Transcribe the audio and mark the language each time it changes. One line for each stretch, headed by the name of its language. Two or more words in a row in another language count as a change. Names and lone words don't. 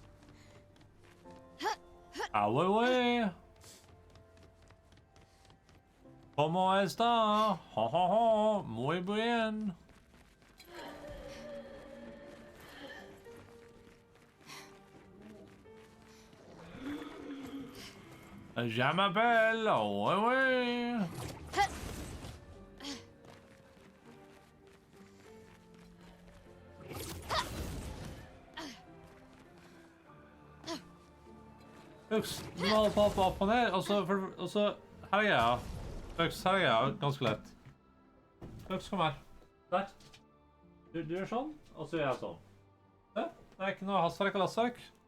Spanish: Away. ¿Cómo está? Ho ho ho. Muy bien.
French: Je m'appelle. Oui, oui. Ux,
Norwegian: du må holde på opp og ned, og så her er jeg. Ux, her er jeg, ganske lett. Ux, kom her. Der. Du gjør sånn, og så gjør jeg sånn. Det er ikke noe hastverk og lastverk.